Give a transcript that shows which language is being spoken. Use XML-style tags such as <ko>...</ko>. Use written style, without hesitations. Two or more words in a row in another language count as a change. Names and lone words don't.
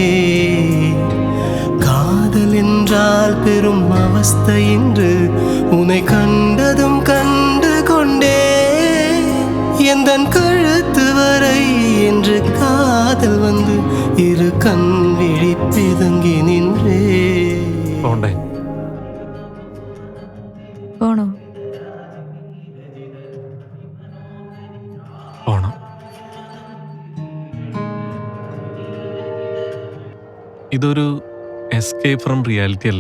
<ta>காதல் என்றால் பெரும் அவஸ்தை என்று உன்னை கண்டதும் கண்டு கொண்டே எந்தன் கழுத்து வரை என்று காதல் வந்து இரு கண் விழி பிதுங்கி நின்றே</ta> <ml>പോണ്ടേ? പോണോ? പോണം. ഇതൊരു</ml> <en>escape from reality</en> <ml>അല്ലേ?</ml>